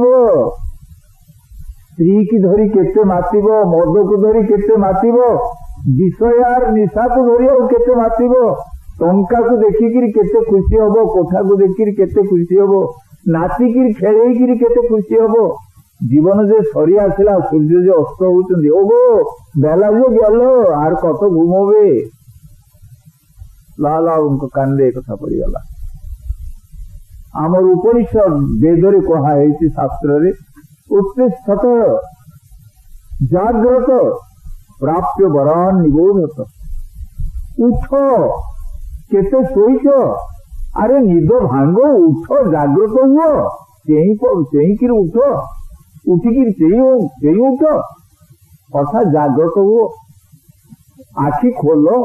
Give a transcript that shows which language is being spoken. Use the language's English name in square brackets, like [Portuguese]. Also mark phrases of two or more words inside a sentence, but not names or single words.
[Odia] ସ୍ତ୍ରୀ କି ଧରି କେତେ ମାତିବ, ମଦକୁ ଧରି କେତେ ମାତିବ, ବିଷୟାର ନିଶାକୁ ଧରି ଆଉ କେତେ ମାତିବ, ଟଙ୍କାକୁ ଦେଖିକିରି କେତେ ଖୁସି ହବ, କୋଠାକୁ ଦେଖିକିରି କେତେ ଖୁସି ହବ, ନାଚିକିରି ଖେଳେଇକିରି କେତେ ଖୁସି ହବ। ଜୀବନ ଯେ ସରି ଆସିଲା, ସୂର୍ଯ୍ୟ ଯେ ଅସ୍ତ ହଉଛନ୍ତି, [Bangla] ଓଗୋ ବେলা যে গেল, আর কত ঘুমোবে। [Odia] লালবাবুଙ୍କ କାନରେ ଏ କଥା ପଡିଗଲା। ଆମର ଉପନିଷଦ ବେଦରେ କୁହା ହେଇଛି, ଶାସ୍ତ୍ରରେ, [Sanskrit] उत्तिष्ठत जाग्रत प्राप्य वरान् निबोधत। [Odia] ଉଠ, କେତେ ଶୋଇଛ, ଆରେ ନିଦ ଭାଙ୍ଗ, ଉଠ, ଜାଗ୍ରତ ହୁଅ, ଚେଇଁକିରି ଉଠ, ଉଠିକିରି ଚେଇଁ ଉଠ, ଅର୍ଥାତ ଜାଗ୍ରତ ହୁଅ, ଆଖି ଖୋଲ।